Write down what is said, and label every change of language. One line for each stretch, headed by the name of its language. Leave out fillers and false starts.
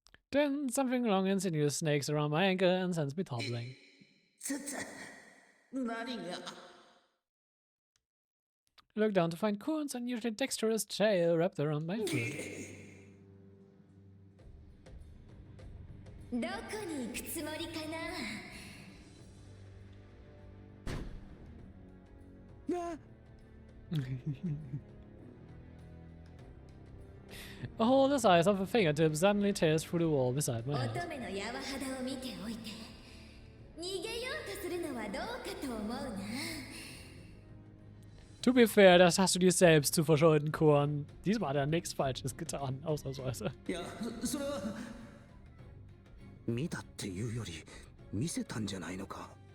English: Then something long and sinuous snakes around my ankle and sends me toppling.
Japanese: 何が
English: I look down to find Kuhn's unusually dexterous tail wrapped around my foot.
Japanese: どこに行くつもりかな。
English: A hole the size of a fingertip suddenly tears through the wall beside my
Japanese: 乙
English: head.
Japanese: 女の柔肌を見ておいて逃げようとするのはどうかと思うな。
English: To be fair,
German: das hast du dir selbst zu verschulden, Kuhn. Diesmal hat er nichts Falsches getan, ausnahmsweise.
Japanese: いや、それは見たっていうより見せたんじゃないのか。